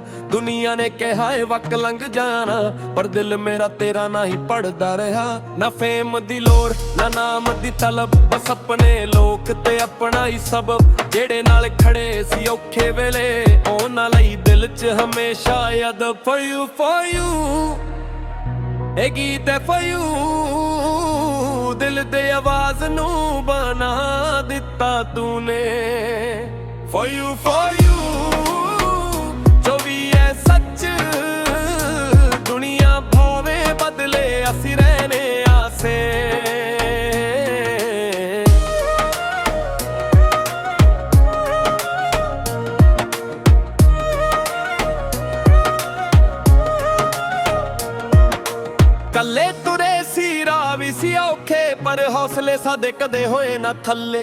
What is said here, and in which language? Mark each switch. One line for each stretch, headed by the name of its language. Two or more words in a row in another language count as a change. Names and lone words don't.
Punjabi: ਦੁਨੀਆ ਨੇ ਕਿਹਾ ਏ ਵਕਤ ਲੰਘ ਜਾਣਾ, ਪਰ ਦਿਲ ਮੇਰਾ ਤੇਰਾ ਨਹੀਂ ਪੜਦਾ ਰਿਹਾ। ਨਾ ਫੇਮ ਦੀ ਲੋੜ ਨਾ ਨਾਮ ਦੀ ਤਲਬ, ਬਸ ਆਪਣੇ ਲੋਕ ਤੇ ਆਪਣਾ ਹੀ ਸਬਬ। ਜਿਹੜੇ ਨਾਲ ਖੜੇ ਸੀ ਔਖੇ ਵੇਲੇ, ਉਹਨਾਂ ਲਈ ਦਿਲ 'ਚ ਹਮੇਸ਼ਾ ਯਾਦ।
English: For you, for you,
Punjabi: ਇਹ ਗੀਤ ਹੈ
English: for you,
Punjabi: ਦਿਲ ਦੇ ਆਵਾਜ਼ ਨੂੰ ਬਣਾ ਦਿੱਤਾ ਤੂਨੇ।
English: For you, for you,
Punjabi: ਜੋ ਵੀ ਹੈ ਸੱਚ, ਦੁਨੀਆ ਭਾਵੇਂ ਬਦਲੇ, ਅਸੀਂ ਰਹਿਣੇ ਆਸੇ। ਕੱਲੇ ਤੁਰੇ ਸੀ ਰਾਹ ਵੀ ਸੀ ਔਖੇ, ਪਰ ਹੌਸਲੇ ਸਾਡੇ ਕਦੇ ਹੋਏ ਨਾ ਥੱਲੇ।